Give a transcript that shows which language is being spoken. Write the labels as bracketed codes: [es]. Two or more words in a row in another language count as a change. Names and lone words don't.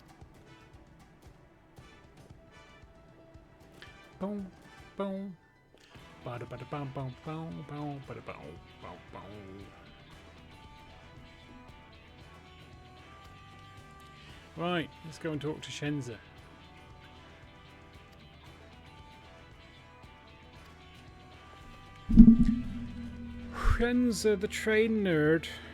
[en] Boom, boom. Bada bada bam bam bam bam bada bam bam bam. Right, let's go and talk to Shenza. Shenza, the train nerd.